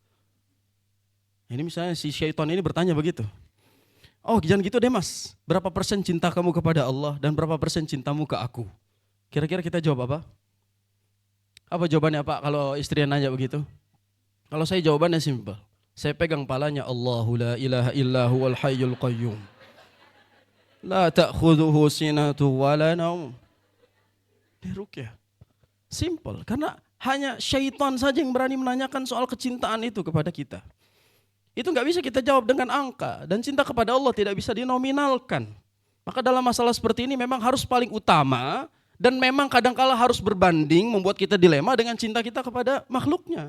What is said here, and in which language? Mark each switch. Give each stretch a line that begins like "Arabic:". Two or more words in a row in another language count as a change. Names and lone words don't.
Indonesian: Ini misalnya si syaitan ini bertanya begitu. Oh jangan gitu deh mas, berapa persen cinta kamu kepada Allah dan berapa persen cintamu ke aku? Kira-kira kita jawab apa? Apa jawabannya Pak kalau istri nanya begitu? Kalau saya jawabannya simpel. Saya pegang palanya,
Arabic: الله لا إله إلا هو الحي القيوم. لا تأخذه سنة ولا نوم.
Indonesian: Diruqyah. Simple, karena hanya syaitan saja yang berani menanyakan soal kecintaan itu kepada kita. Itu nggak bisa kita jawab dengan angka, dan cinta kepada Allah tidak bisa dinominalkan. Maka dalam masalah seperti ini memang harus paling utama, dan memang kadangkala harus berbanding membuat kita dilema dengan cinta kita kepada makhluknya.